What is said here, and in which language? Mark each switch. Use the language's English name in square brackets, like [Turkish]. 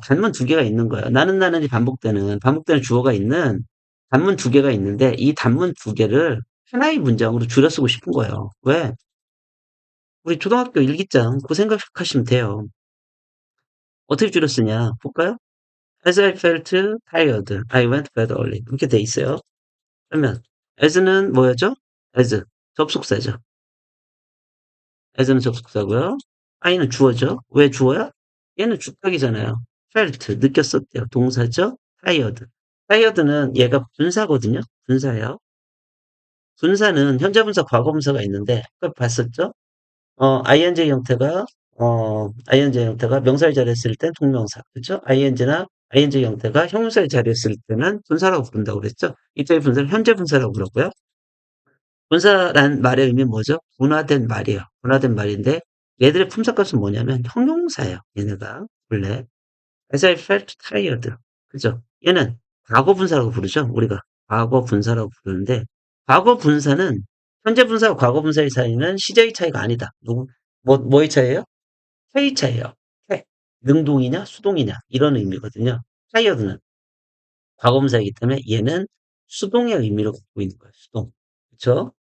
[Korean] 단문 두 개가 있는 거예요. 나는이 반복되는 주어가 있는 단문 두 개가 있는데 이 단문 두 개를 하나의 문장으로 줄여 쓰고 싶은 거예요. 왜? 우리 초등학교 일기장 그 생각하시면 돼요. 어떻게 줄여 쓰냐 볼까요? [English] As I felt tired, I went to bed early. [Korean] 이렇게 돼 있어요. 그러면 as는 뭐였죠? as 접속사죠. as는 접속사고요. I는 주어죠. 왜 주어야? 얘는 주격이잖아요. felt 느꼈었대요. 동사죠. tired. tired는 얘가 분사거든요. 분사예요. 분사는 현재분사, 과거분사가 있는데 아까 봤었죠? ing 형태가 ing 형태가 명사의 자리에 쓸 땐 동명사, 그렇죠? ing나 ing 형태가 형용사의 자리에 쓸 때는 분사라고 부른다고 그랬죠? 이때의 분사를 현재 분사라고 그러고요. 분사란 말의 의미는 뭐죠? 분화된 말이에요. 분화된 말인데 얘들의 품사값은 뭐냐면 형용사예요. 얘네가 원래 [English] as I felt tired, [Korean] 그죠? 얘는 과거 분사라고 부르죠. 우리가 과거 분사라고 부르는데 과거 분사는 현재 분사와 과거 분사의 사이는 시제의 차이가 아니다. 뭐의 차이예요? K 차이예요. K. 능동이냐 수동이냐 이런 의미거든요. tired는 과거분사이기 때문에 얘는 수동의 의미를 갖고 있는 거예요. 수동. 그렇죠?